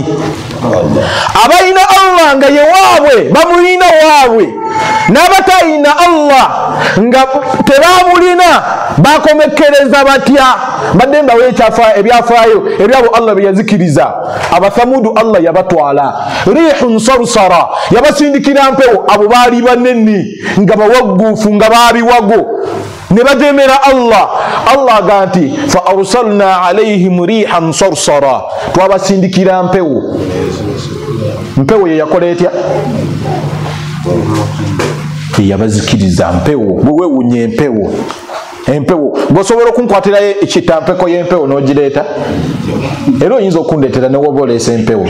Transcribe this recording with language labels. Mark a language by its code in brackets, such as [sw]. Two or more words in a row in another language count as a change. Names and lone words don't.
[lg] Abalina Allah nga ye waabwe bamulina waabwe, n'abatayina Allah nga tebamulina bakomekereza batya? Badde mbawe ebyafaayo ebyabo Allah bye yazikiriza. Abathamudu Allah yabatwala [ar] ريحا صرصرا, [lg] yabasindikira mpewo. Abo baali banene nga bawagguufu nga babiwago ne bajeemera Allah. [ar] Allah aganti فأرسلنا عليهم ريحا صرصرا, [lg] twabasindikira mpewo. Mpewo ye yakola etya? Yabazikiriza mpewo. Bwe weewunya empewo, empewo ng'osobola okunkwatirayo ekitampeko y'empewo n'ogireeta? Era oyinza okundeetera ne woba oleesa empewo.